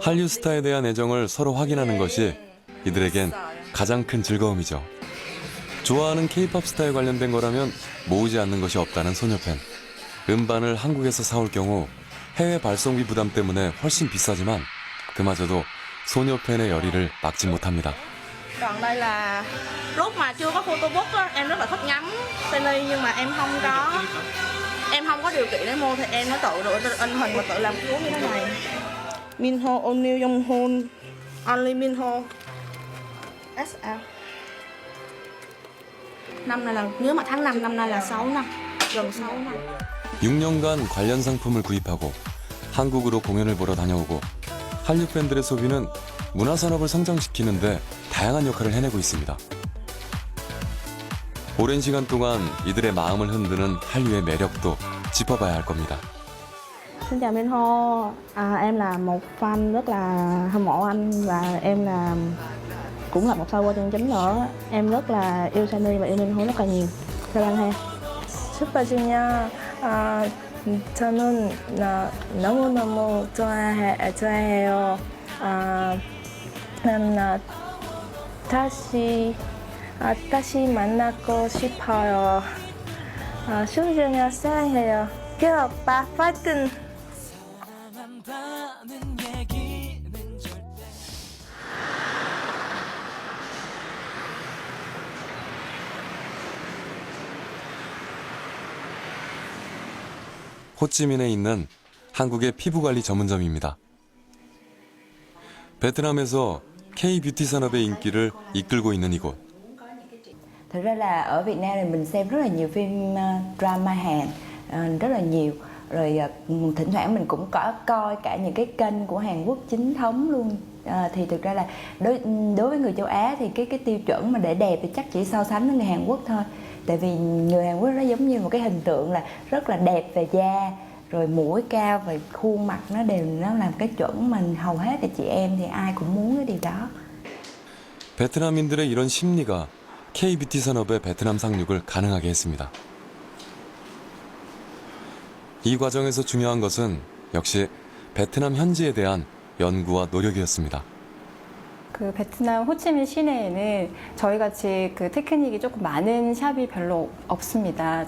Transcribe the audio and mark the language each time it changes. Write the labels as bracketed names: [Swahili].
[Korean] 한류 스타에 대한 애정을 서로 확인하는 것이 이들에겐 가장 큰 즐거움이죠. 좋아하는 K-팝 스타에 관련된 거라면 모으지 않는 것이 없다는 소녀 팬. 음반을 한국에서 사올 경우 해외 발송비 부담 때문에 훨씬 비싸지만 그마저도 소녀 팬의 열의를 막지 못합니다. [Vietnamese] Còn đây là lúc mà chưa có photobook á, em rất là thích ngắm Stanley, nhưng mà em không có điều kiện để mua thì em nó tự in hình và tự làm cuốn như thế này. Minho, O'Neill, Jonghyun, Only Minho. XL. Năm nay là nếu mà tháng 5 năm nay là 6 năm, gần 6 năm. [Korean] 6년간 관련 상품을 구입하고 한국으로 공연을 보러 다녀오고 한류 팬들의 소비는 문화산업을 성장시키는데 다양한 역할을 해내고 있습니다. 오랜 시간 동안 이들의 마음을 흔드는 한류의 매력도 짚어봐야 할 겁니다. [Vietnamese] Xin chào Minho, em là một fan rất là hâm mộ anh và em là cũng là một sao qua chân chính nữa. Em rất là yêu Sunny và yêu Minho rất là nhiều. Chào anh ha. [Korean] Super Junior, 저는 너무너무 좋아해요. 난 다시 만나고 싶어요. 슈즈니어 사랑해요. 그 오빠 파이팅! 호치민에 있는 한국의 피부관리 전문점입니다. 베트남에서 K-뷰티 산업의 인기를 이끌고 있는 이곳. [Vietnamese] Thực ra là ở Việt Nam thì mình xem rất là nhiều phim drama Hàn, rất là nhiều. Rồi thỉnh thoảng mình cũng có coi cả những cái kênh của Hàn Quốc chính thống luôn. Thì thực ra là đối với người châu Á thì cái tiêu chuẩn mà để đẹp thì chắc chỉ so sánh với người Hàn Quốc thôi. Tại vì người Hàn Quốc nó giống như một cái hình tượng là rất là đẹp về da, rồi mũi cao và khuôn mặt nó làm cái chuẩn mà hầu hết là chị em thì ai cũng muốn cái điều đó. [Korean] 베트남인들의 이런 심리가 K-뷰티 산업의 베트남 상륙을 가능하게 했습니다. 이 과정에서 중요한 것은 역시 베트남 현지에 대한 연구와 노력이었습니다. 그 베트남 호치민 시내에는 저희같이 그 테크닉이 조금 많은 샵이 별로 없습니다.